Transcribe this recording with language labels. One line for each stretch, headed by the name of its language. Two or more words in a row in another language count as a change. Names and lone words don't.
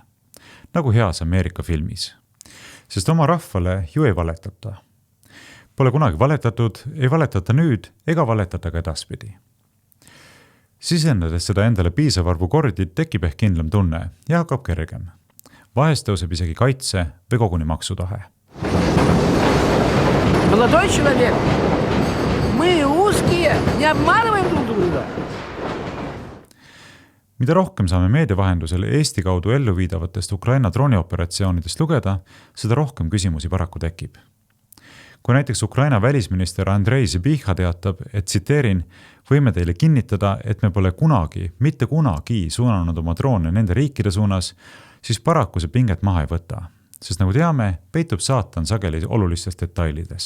Estonian: Nagu heas Ameerika filmis. Sest oma rahvale ju ei valetata. Pole kunagi valetatud, ei valetata nüüd ega valetata ka edaspidi. Sisendades seda endale piisav arvu kordi tekib ehk kindlam tunne ja hakkab kergem. Vahest tõuseb isegi kaitse või koguni maksutahe.
Russian: Молодой человек, мы узкие, не обманываем друг друга.
Estonian: Mida rohkem saame meedia vahendusel Eesti kaudu ellu viidavatest Ukraina droonioperatsioonidest lugeda, seda rohkem küsimusi paraku tekib. Kui näiteks Ukraina välisminister Andrei Zbycha teatab, et tsiteerin, võime teile kinnitada, et me pole kunagi, mitte kunagi suunanud oma droone nende riikide suunas, siis paraku see pinget maha ei võta, sest nagu teame, peitub saatan sageli olulistes detailides.